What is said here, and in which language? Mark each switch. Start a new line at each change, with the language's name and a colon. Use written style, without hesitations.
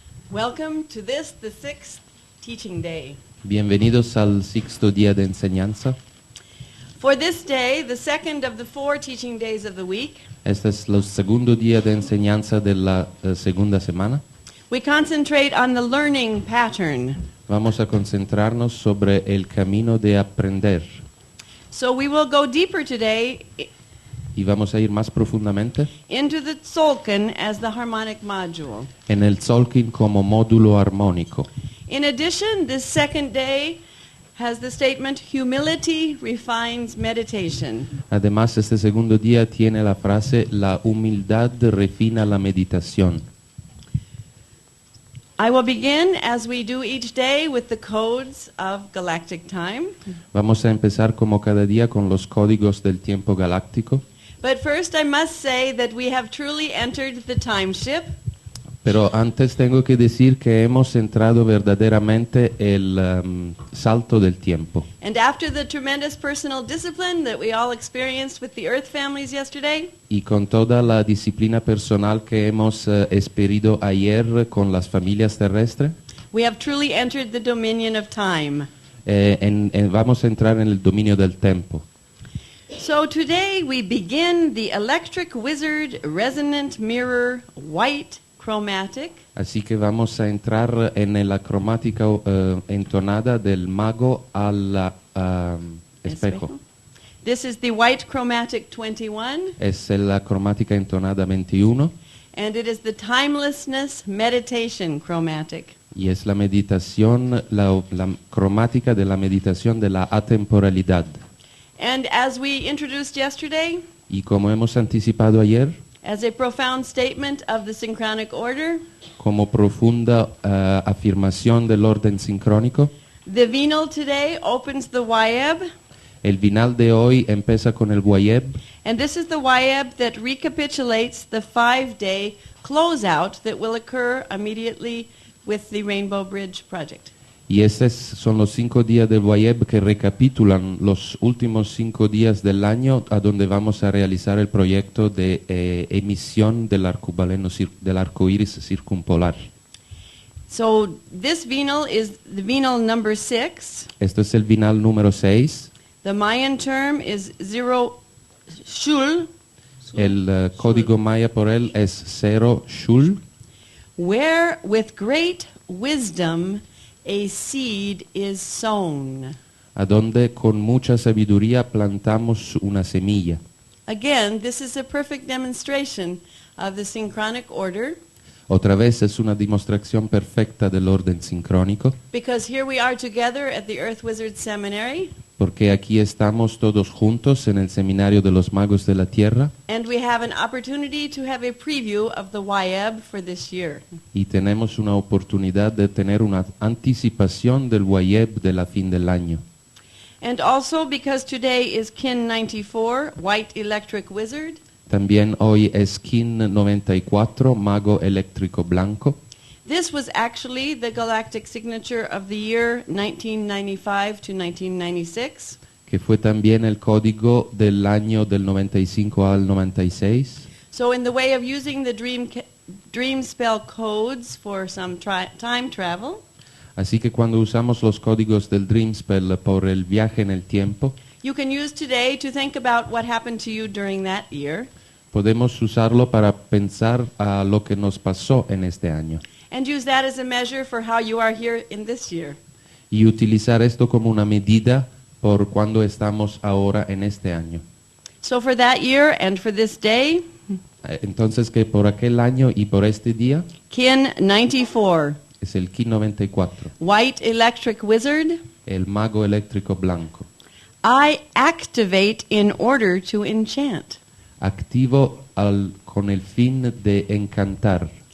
English: Welcome to this, the sixth teaching day.
Spanish: Bienvenidos al sexto día de enseñanza.
English: For this day, the second of the 4 teaching days of the week,
Spanish: Este es el segundo día de enseñanza de la segunda semana.
English: we concentrate on the learning pattern.
Spanish: Vamos a concentrarnos sobre el camino de aprender
English: So we will go deeper today
Spanish: y vamos a ir más profundamente
English: into the Tzolk'in as the harmonic module.
Spanish: en el Tzolk'in como módulo armónico.
English: In addition, this second day has the statement, humility refines meditation.
Spanish: Además, este segundo día tiene la frase, la humildad refina la meditación.
English: I will begin, as we do each day, with the codes of galactic time.
Spanish: Vamos a empezar como cada día con los códigos del tiempo galáctico.
English: But first I must say that we have truly entered the time ship.
Spanish: Pero antes tengo que decir que hemos entrado verdaderamente el salto del tiempo.
English: And after the tremendous personal discipline that we all experienced with the Earth families yesterday,
Spanish: Y con toda la disciplina personal que hemos experido ayer con las familias terrestres,
English: we have truly entered the dominion of time.
Spanish: vamos a entrar en el dominio del tiempo.
English: So today we begin the Electric Wizard Resonant Mirror White Chromatic.
Spanish: Así que vamos a entrar en la cromática entonada del mago al espejo.
English: This is the White Chromatic 21,
Spanish: Es la cromática entonada 21
English: and it is the Timelessness Meditation Chromatic.
Spanish: y es la meditación, la cromática de la meditación de la atemporalidad.
English: And as we introduced yesterday,
Spanish: Y como hemos anticipado ayer,
English: as a profound statement of the synchronic order,
Spanish: como profunda afirmación del orden sincrónico,
English: the Venal today opens the Wayeb,
Spanish: el vinal de hoy empieza con el Wayeb,
English: and this is the Wayeb that recapitulates the 5-day closeout that will occur immediately with the Rainbow Bridge project.
Spanish: y estos son los 5 días del Wayeb que recapitulan los últimos 5 días del año a donde vamos a realizar el proyecto de emisión del del arco iris circumpolar.
English: So this Venal is the Venal number 6.
Spanish: Este es el vinal número 6.
English: The Mayan term is 0 Shul,
Spanish: El código maya por él es 0 Shul,
English: where with great wisdom a seed is sown.
Spanish: a donde con mucha sabiduría plantamos una semilla.
English: Again, this is a perfect demonstration of the synchronic order,
Spanish: Otra vez es una demostración perfecta del orden sincrónico,
English: because here we are together at the Earth Wizard Seminary,
Spanish: porque aquí estamos todos juntos en el Seminario de los Magos de la Tierra
English: and we have an opportunity to have a preview of the Wayeb for this year.
Spanish: y tenemos una oportunidad de tener una anticipación del Wayeb de la fin del año.
English: And also because today is Kin 94, White Electric Wizard,
Spanish: También hoy es Kin 94, Mago Eléctrico Blanco.
English: this was actually the galactic signature of the year 1995 to 1996.
Spanish: Que fue también el código del año del 95 al 96.
English: So in the way of using the dream spell codes for some time travel,
Spanish: Así que cuando usamos los códigos del Dream Spell por el viaje en el tiempo,
English: you can use today to think about what happened to you during that year,
Spanish: podemos usarlo para pensar a lo que nos pasó en este año
English: and use that as a measure for how you are here in this year.
Spanish: y utilizar esto como una medida por cuando estamos ahora en este año.
English: So for that year and for this day,
Spanish: Entonces que por aquel año y por este día
English: Kin 94,
Spanish: es el Kin 94,
English: White Electric Wizard,
Spanish: el Mago Eléctrico Blanco.
English: I activate in order to enchant.
Spanish: Activo con el fin de encantar,